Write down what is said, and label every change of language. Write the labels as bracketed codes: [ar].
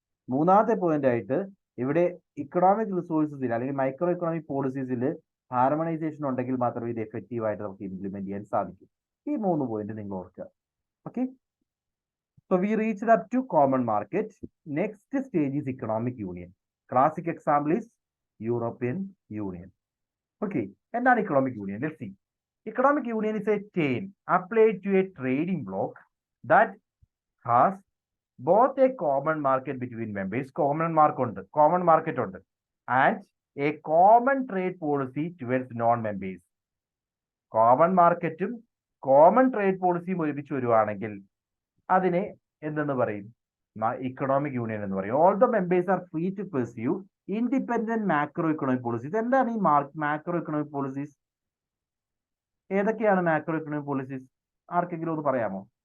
[ml] മൂന്നാമത്തെ പോയിന്റ് ആയിട്ട് ഇവിടെ ഇക്കണോമിക് റിസോഴ്സസിൽ അല്ലെങ്കിൽ മൈക്രോ ഇക്കണോമിക് പോളിസീസിൽ ഹാർമണൈസേഷൻ ഉണ്ടെങ്കിൽ മാത്രമേ ഇത് എഫക്റ്റീവ് ആയിട്ട് നമുക്ക് ഇംപ്ലിമെന്റ് ചെയ്യാൻ സാധിക്കൂ. ഈ 3 പോയിന്റ് നിങ്ങൾ ഓർക്കുക. Okay, [en] So we reached up to common market. Next stage is economic union. Classic example is European union. [ml] Okay, എന്താണ് economic union? [en] Let's see. Economic union is a chain applied to a trading bloc that has both a common market between members, common market ഉണ്ട്, and a common trade policy towards non-members. [ml] Common മാർക്കറ്റും common trade പോളിസിയും ഒരുമിച്ച് വരുവാണെങ്കിൽ അതിനെ എന്തെന്ന് പറയും? Economic union എന്ന് പറയും. [en] All the members are free to pursue independent macro economic policies. [ml] എന്താണ് ഈ മാക്രോ ഇക്കണോമിക് പോളിസീസ്? ഏതൊക്കെയാണ് മാക്രോ ഇക്കണോമിക് പോളിസീസ്? ആർക്കെങ്കിലും ഒന്ന് പറയാമോ?